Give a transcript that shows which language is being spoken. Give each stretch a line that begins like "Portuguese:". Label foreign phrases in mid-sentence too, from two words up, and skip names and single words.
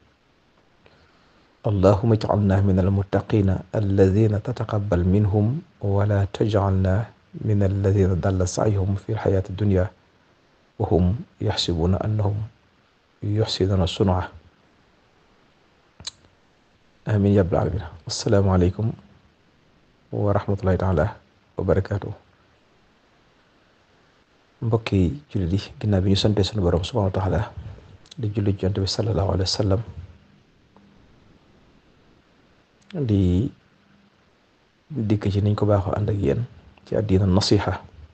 Arabic: اللهم اجعلنا من المتقين الذين تتقبل منهم ولا تجعلنا من الذين ضل سعيهم في الحياة الدنيا وهم يحسبون أنهم يحسنون صنعا. آمين يا رب العالمين. السلام عليكم ورحمة الله تعالى وبركاته.
Wolof: mbokki jullit yi ginnaaw bi ñu sante sunu borom
Arabic: سبحانه وتعالى
Wolof: di julli Yonent bi
Arabic: صلى الله عليه وسلم
Wolof: di dikk ci niñ ko baaxoo ànd ak yéen ci àddina nasiha.